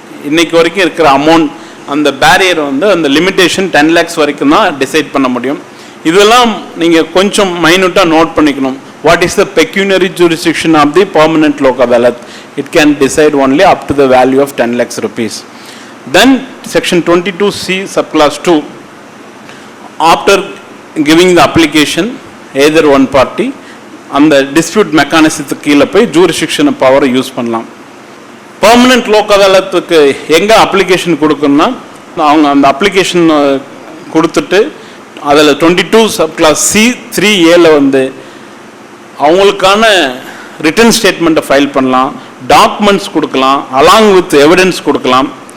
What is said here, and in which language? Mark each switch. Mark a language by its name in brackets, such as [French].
[Tamil] இன்னைக்கு வரைக்கும் இருக்கிற அமௌண்ட், அந்த பேரியர் வந்து அந்த லிமிடேஷன் 10 lakhs வரைக்கும் தான் டிசைட் பண்ண முடியும். இதெல்லாம் நீங்கள் கொஞ்சம் மைனூட்டாக நோட் பண்ணிக்கணும். [English] What is the pecuniary jurisdiction of the permanent Lok Adalat? It can decide only up to the value of 10 lakhs rupees. Then section 22C subclass 2, after giving the application either one party [Tamil] அந்த dispute மெக்கானிசத்துக்கு கீழே போய் jurisdiction பவரை use பண்ணலாம். Permanent Lok அதாலத்துக்கு எங்கே application கொடுக்கணும்னா அவங்க அந்த application கொடுத்துட்டு அதில் 22 சப்கிளாஸ் C3Aல வந்து அவங்களுக்கான ரிட்டன் ஸ்டேட்மெண்ட்டை ஃபைல் பண்ணலாம், டாக்குமெண்ட்ஸ் கொடுக்கலாம், அலாங் வித் எவிடன்ஸ் கொடுக்கலாம்.